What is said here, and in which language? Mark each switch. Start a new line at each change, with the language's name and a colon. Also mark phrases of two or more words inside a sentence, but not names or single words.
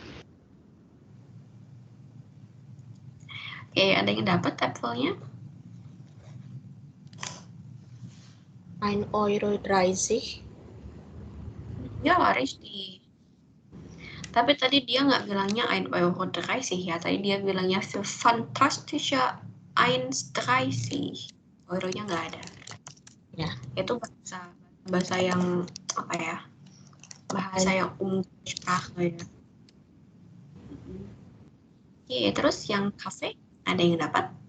Indonesian: Oke, ada yang dapat apple-nya? 1,30 €. Ya, richtig. Tapi tadi dia nggak bilangnya 1,30 € ya. Tadi dia bilangnya
German: für fantastische 1,30.
Indonesian: Euronya nggak ada. Ya. Itu bahasa yang apa ya? Bahasa yang Umgangssprache ya. Oke, terus yang kafe ada yang dapat?